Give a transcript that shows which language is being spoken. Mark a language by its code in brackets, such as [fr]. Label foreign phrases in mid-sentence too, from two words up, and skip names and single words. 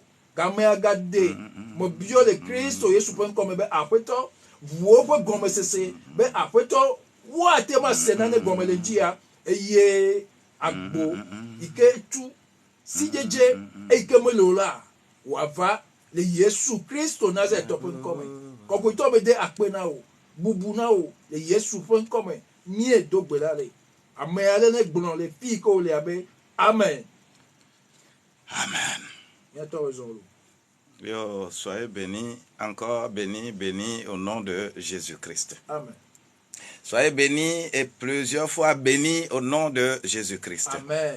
[ee] Gamea gade me biɔ le Kristo Yesu ƒe ŋkɔ me be aƒetɔ ʋuwo ƒe gɔmesese be aƒetɔ woate ma se nane gɔme le ŋdzia eye agbo yi ke tu si dzedze eyi ke mele o la wòava le Yesu Kristo Nazareth ƒe ŋkɔ me. Kɔkɔetɔ be de akpe na wo bubu na wo le Yesu ƒe ŋkɔ me míedo gbe la le. Ame aɖe ne gblɔ le fi ke wo le abe amen. Amen. [fr] Yo, soyez bénis, encore bénis, bénis au nom de Jésus-Christ. Amen. Soyez bénis et plusieurs fois bénis au nom de Jésus-Christ. Amen.